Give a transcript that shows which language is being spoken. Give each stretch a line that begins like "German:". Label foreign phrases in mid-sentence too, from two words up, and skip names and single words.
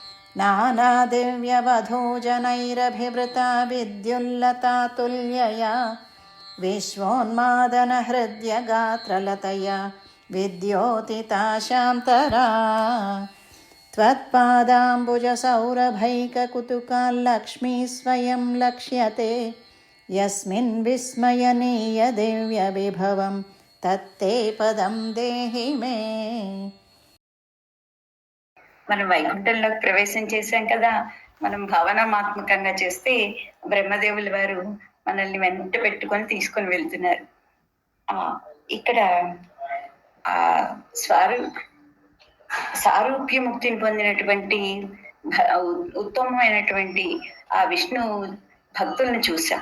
Sanskrit: नानादिव्यवधूजनैरभिवृता विद्युल्लतातुल्यया विश्वोन्मादनहृद्यगात्रलतया विद्योतिता शान्तरा त्वत्पादाम्बुजसौरभैककुतुकाल्लक्ष्मी स्वयं लक्ष्यते यस्मिन् विस्मयनीयदिव्यविभवं तत्ते पदं देहि मे.
Telugu: మనం వైకుంఠంలోకి ప్రవేశం చేశాం కదా, మనం భావనాత్మకంగా చేస్తే బ్రహ్మదేవుల వారు మనల్ని వెంట పెట్టుకొని తీసుకొని వెళ్తున్నారు. ఇక్కడ ఆ సారూప్య ముక్తిని పొందినటువంటి ఉత్తమమైనటువంటి ఆ విష్ణు భక్తులను చూసాం.